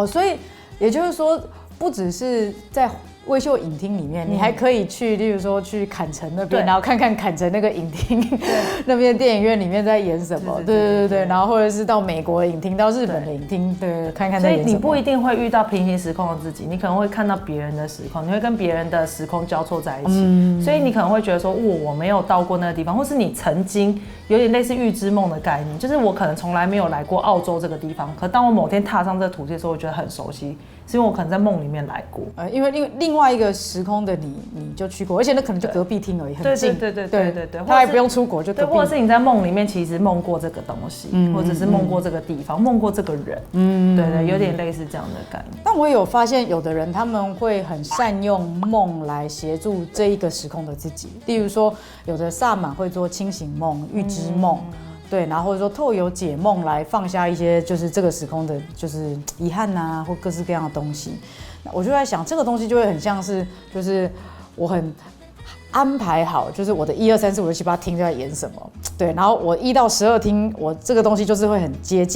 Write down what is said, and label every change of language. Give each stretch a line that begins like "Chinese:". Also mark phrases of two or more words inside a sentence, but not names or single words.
Chinese: 所以也就是说，不只是在微秀影厅里面，你还可以去，例如说去坎城那边，然后看看坎城那个影厅那边电影院里面在演什么，对，然后或者是到美国的影厅，到日本的影厅，对，看看在演什么。所以你不一定会遇到平行时空的自己，你可能会看到别人的时空，你会跟别人的时空交错在一起，所以你可能会觉得说，我没有到过那个地方，或是你曾经有點類似預知夢的概念，就是我可能從來沒有來過澳洲這個地方，可當我某天踏上這個土地的時候，我覺得很熟悉，是因為我可能在夢裡面來過。因為另外一個時空的你就去過，而且那可能就隔壁廳而已，很近。對，他還不用出國就隔壁。對，或者是你在夢裡面其實夢過這個東西，或者是夢過這個地方，夢過這個人，對，有點類似這樣的概念。但我有發現有的人他們會很善用夢來協助這一個時空的自己，例如說有的薩滿會做清醒夢、預知夢。对，然后或者说透由解梦来放下一些就是这个时空的，就是遗憾啊，或各式各样的东西。我就在想，这个东西就会很像是，就是我很安排好，就是我的1、2、3、4、5、6、7、8厅在演什么，对，然后我1到12厅，我这个东西就是会很接近。